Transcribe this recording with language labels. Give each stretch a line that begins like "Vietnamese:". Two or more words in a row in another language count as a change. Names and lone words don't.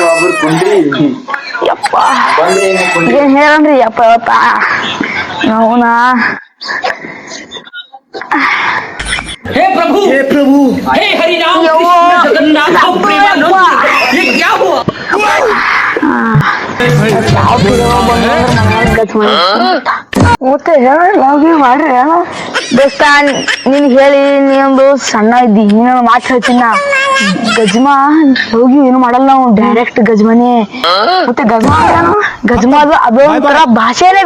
Kannada: ಯಪ್ಪ ಏನ್ ಹೇಳನ್ರಿ ಯಪ್ಪ ಇವತ್ತ ಅವನ
Hindi: हे प्रभु हे हरि राम कृष्ण जगन्नाथ प्रेमानंद ये क्या हुआ
Kannada: ಮತ್ತೆ ಮಾಡ್ರಿ ದೋಸ್ತ ನೀನ್ ಹೇಳಿ ನೀನೊಂದು ಸಣ್ಣ ಇದ್ದಿ ನೀನು ಮಾತು ಹೇಳ್ತೀನ ಗಜ್ಮಾ ಹೋಗಿ ಏನು ಮಾಡಲ್ಲ ನಾವು ಡೈರೆಕ್ಟ್ ಗಜ್ಮನೇ ಮತ್ತೆ ಗಜ್ಮಾ ಅದೊಂಥರ ಭಾಷೆನೇ